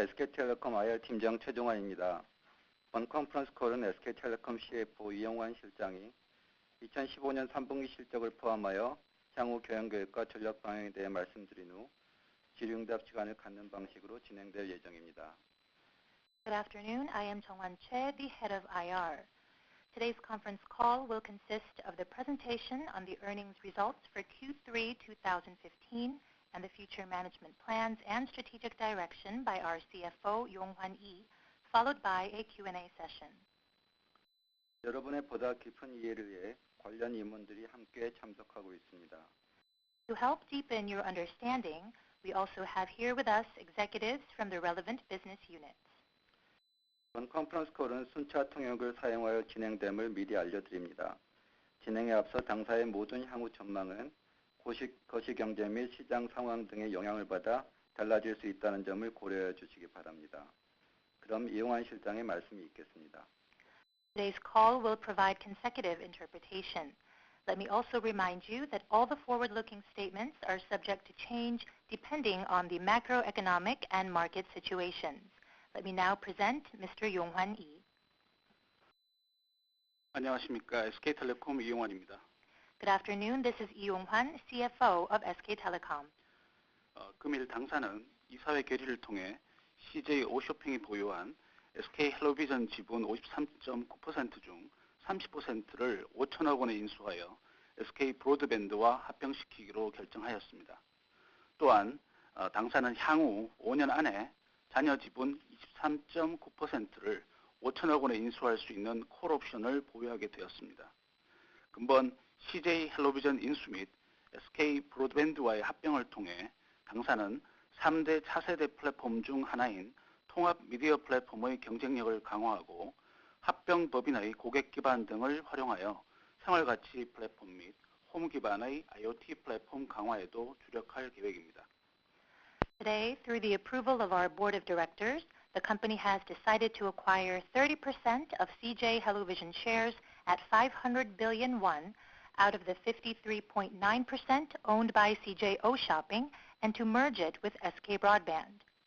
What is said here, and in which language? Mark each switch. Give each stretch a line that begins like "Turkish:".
Korean: SK텔레콤 IR팀장 최종환입니다. 본 컨퍼런스 콜은 SK텔레콤 CFO 이영환 실장이 2015년 3분기 실적을 포함하여 향후 경영계획과 전략 방향에 대해 말씀드린 후 질의응답 시간을 갖는 방식으로 진행될 예정입니다.
English: Good afternoon. I am Jong-Hwan Choi, the head of IR. Today's conference call will consist of the presentation on the earnings results for Q3 2015 and the future management plans and strategic direction by our CFO, Yong-Hwan Lee, followed by a Q&A session.
Korean: 여러분의 보다 깊은 이해를 위해 관련 임원들이 함께 참석하고 있습니다.
English: To help deepen your understanding, we also have here with us executives from the relevant business units.
Korean: 본 컨퍼런스 콜은 순차 통역을 사용하여 진행됨을 미리 알려드립니다. 진행에 앞서 당사의 모든 향후 전망은 거시경제 및 시장 상황 등의 영향을 받아 달라질 수 있다는 점을 고려해 주시기 바랍니다. 그럼 이용환 실장의 말씀이 있겠습니다.
English: Today's call will provide consecutive interpretation. Let me also remind you that all the forward-looking statements are subject to change depending on the macroeconomic and market situations. Let me now present Mr. Yong-Hwan Lee.
Korean: 안녕하십니까. SK텔레콤 이용환입니다.
English: Good afternoon. This is Lee Yong-Hwan, CFO of SK Telecom.
Korean: 금일 당사는 이사회 결의를 통해 CJ 오쇼핑이 보유한 SK 헬로비전 지분 53.9% 중 30%를 5천억 원에 인수하여 SK 브로드밴드와 합병시키기로 결정하였습니다. 또한 당사는 향후 5년 안에 자녀 지분 23.9%를 5천억 원에 인수할 수 있는 콜옵션을 보유하게 되었습니다. 근본 CJ 헬로비전 인수 및 SK 브로드밴드와의 합병을 통해 당사는 3대 차세대 플랫폼 중 하나인 통합 미디어 플랫폼의 경쟁력을 강화하고 합병 법인의 고객 기반 등을 활용하여 생활가치 플랫폼 및 홈 기반의 IoT 플랫폼 강화에도 주력할 계획입니다.
English: Today, through the approval of our board of directors, the company has decided to acquire 30% of CJ Hellovision shares at 500 billion won out of the 53.9% owned by CJ O-Shopping and to merge it with SK Broadband.